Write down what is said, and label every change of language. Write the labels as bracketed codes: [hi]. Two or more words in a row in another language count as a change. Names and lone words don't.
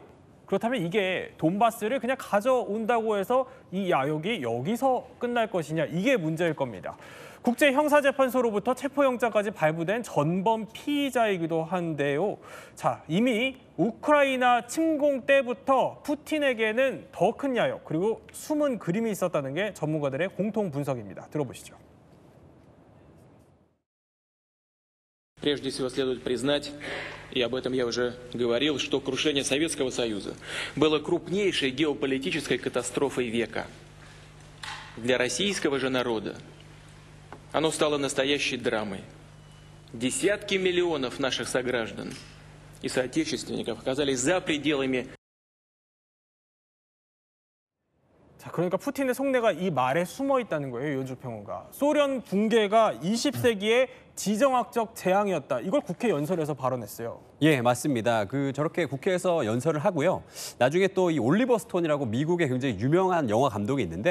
[ko] 그렇다면 이게 돈바스를 그냥 가져온다고 해서 이 야욕이 여기서 끝날 것이냐, 이게 문제일 겁니다. 국제형사재판소로부터 체포영장까지 발부된 전범 피의자이기도 한데요. 자, 이미 우크라이나 침공 때부터 푸틴에게는 더 큰 야욕, 그리고 숨은 그림이 있었다는 게 전문가들의 공통 분석입니다. 들어보시죠. [ru] Прежде всего следует признать, и об этом я уже говорил, что крушение Советского Союза было крупнейшей геополитической катастрофой века. Для российского же народа оно стало настоящей драмой. Десятки миллионов наших сограждан и соотечественников оказались за пределами. [ko] 자, 그러니까 푸틴의 속내가 이 말에 숨어 있다는 거예요, 요즘 평론가. 소련 붕괴가 20세기의 지정학적 재앙이었다. 이걸 국회 연설에서 발언했어요. 예, 맞습니다. 저렇게 국회에서 연설을 하고요. 나중에 또 이 올리버 스톤이라고 미국의 굉장히 유명한 영화 감독이 있는데